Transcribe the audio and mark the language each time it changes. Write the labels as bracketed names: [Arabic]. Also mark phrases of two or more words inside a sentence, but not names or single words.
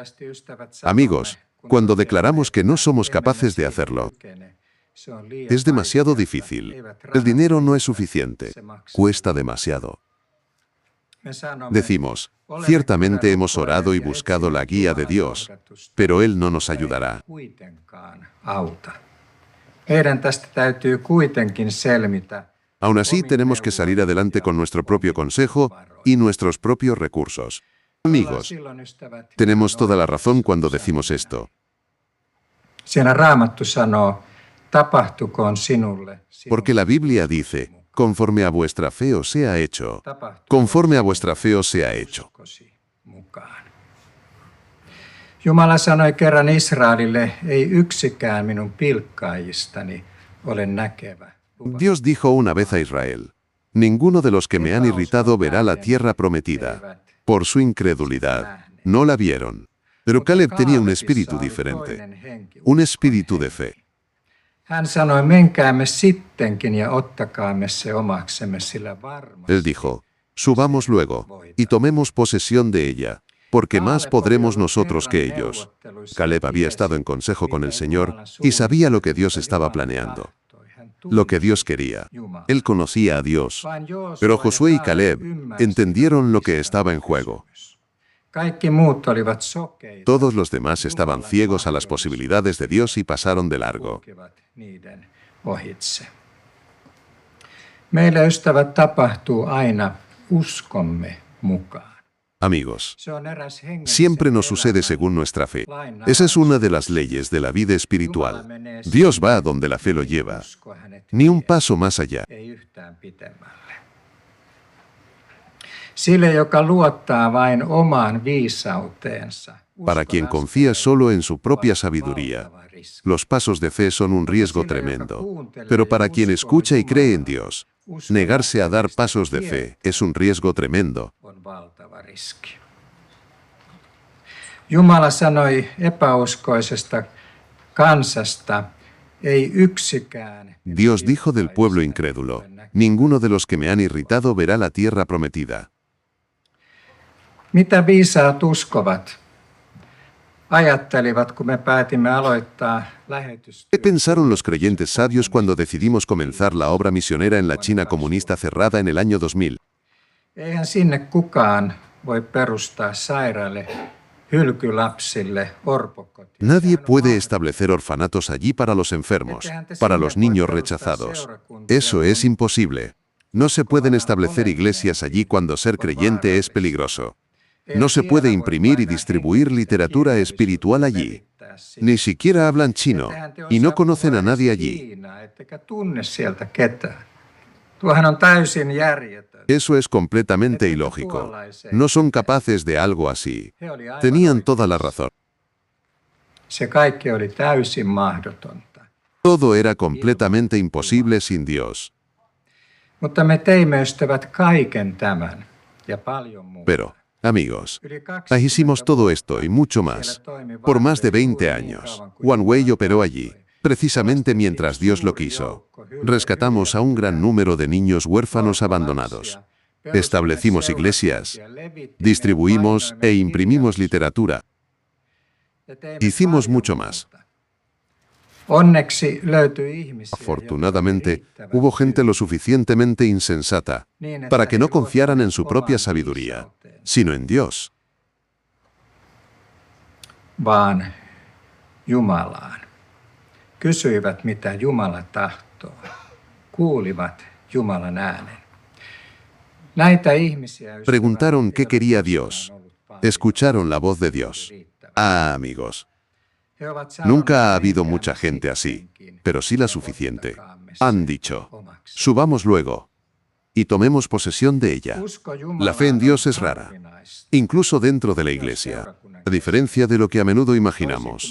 [Spanish] Amigos, cuando declaramos que no somos capaces de hacerlo, es demasiado difícil. El dinero no es suficiente. Cuesta demasiado. Decimos, ciertamente hemos orado y buscado la guía de Dios, pero Él no nos ayudará. [Finnish] Meidän tästä täytyy kuitenkin selvitä. [Spanish] Aún así, tenemos que salir adelante con nuestro propio consejo y nuestros propios recursos. Amigos, tenemos toda la razón cuando decimos esto, [Finnish] Siinä Raamattu sanoo, tapahtukoon sinulle. [Spanish] porque la Biblia dice, conforme a vuestra fe os sea hecho, conforme a vuestra fe os sea hecho. [Finnish] Mukaan. Jumala sanoi kerran Israelille, ei yksikään minun pilkkaajistani ole näkevä. [Spanish] Dios dijo una vez a Israel, ninguno de los que me han irritado verá la tierra prometida. Por su incredulidad, no la vieron. Pero Caleb tenía un espíritu diferente, un espíritu de fe. [Finnish] Hän sanoi, menkäämme sittenkin ja ottakaamme se omaksemme, sillä varmasti. [Spanish] Él dijo, subamos luego y tomemos posesión de ella, porque más podremos nosotros que ellos. Caleb había estado en consejo con el Señor y sabía lo que Dios estaba planeando, lo que Dios quería. Él conocía a Dios, pero Josué y Caleb entendieron lo que estaba en juego. [Finnish] Kaikki muut olivat sokeita. [Spanish] Todos los demás estaban ciegos a las posibilidades de Dios y pasaron de largo. [Finnish] Kulkevat niiden ohitse. Meille, ystävät, tapahtuu aina uskomme mukaan. [Spanish] Amigos, [Finnish] Se on eräs hengellisen [Spanish] siempre nos sucede [Finnish] elämän [Spanish] según nuestra fe. [Finnish] lain [Spanish] Esa es una de las leyes de la vida espiritual. Dios va a donde la fe lo lleva, [Finnish] usko hänet [Spanish] ni un paso más allá. [Finnish] ei yhtään pitemmälle. Sille, joka luottaa vain omaan viisauteensa. [Spanish] Para quien confía solo en su propia sabiduría, los pasos de fe son un riesgo tremendo. Pero para quien escucha y cree en Dios, negarse a dar pasos de fe es un riesgo tremendo. [Finnish] On valtava riski. Jumala sanoi epäuskoisesta kansasta, ei yksikään. [Spanish] Dios dijo del pueblo incrédulo, ninguno de los que me han irritado verá la tierra prometida. [Finnish] Mitä viisaat uskovat? Ajattelivat, kun me päätimme aloittaa lähetystyötä. [Spanish] ¿Qué pensaron los creyentes sabios cuando decidimos comenzar la obra misionera en la China comunista cerrada en el año 2000? [Finnish] Eihän sinne kukaan voi perustaa sairaille, hylkylapsille, orpokotia. [Spanish] Nadie puede establecer orfanatos allí para los enfermos, para los niños rechazados. Eso es imposible. No se pueden establecer iglesias allí cuando ser creyente es peligroso. No se puede imprimir y distribuir literatura espiritual allí. Ni siquiera hablan chino y no conocen a nadie allí. [Finnish] Ettekä tunne sieltä ketään. Tuohan on täysin järjetön. [Spanish] Eso es completamente ilógico. No son capaces de algo así. Tenían toda la razón. [Finnish] Se kaikki oli täysin mahdotonta. [Spanish] Todo era completamente imposible sin Dios. [Finnish] Mutta me teimme, ystävät, kaiken tämän ja paljon muuta. [Spanish] Pero, amigos, hicimos todo esto y mucho más. Por más de 20 años, One Way operó allí, precisamente mientras Dios lo quiso. Rescatamos a un gran número de niños huérfanos abandonados. Establecimos iglesias, distribuimos e imprimimos literatura. Hicimos mucho más. [Finnish] Onneksi löytyi ihmisiä, [Spanish] Afortunadamente, hubo gente lo suficientemente insensata para que no confiaran en su propia sabiduría, sino en Dios. [Finnish] vaan Jumalaan. Kysyivät, mitä Jumala tahtoo. Kuulivat Jumalan äänen. Näitä ihmisiä [Spanish] Preguntaron qué quería Dios. Escucharon la voz de Dios. Ah, amigos, nunca ha habido mucha gente así, pero sí la suficiente. Han dicho, subamos luego y tomemos posesión de ella. La fe en Dios es rara, incluso dentro de la iglesia, a diferencia de lo que a menudo imaginamos.